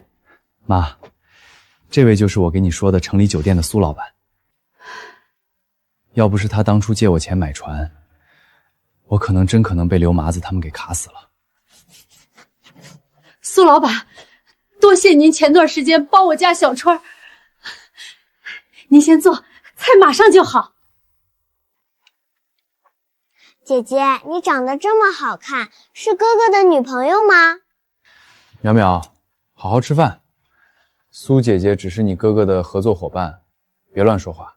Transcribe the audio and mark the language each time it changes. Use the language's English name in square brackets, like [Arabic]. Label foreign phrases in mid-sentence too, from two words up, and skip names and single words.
[Chinese] 媽，這位就是我給你說的城裡酒店的蘇老闆。要不是他當初借我錢買船，我真可能被劉麻子他們給卡死了。蘇老闆，多謝您前段時間幫我家小川。您先坐，菜馬上就好。姐姐，你長得這麼好看，是哥哥的女朋友嗎？淼淼，好好吃飯。蘇姐姐只是你哥哥的合作夥伴，別亂說話。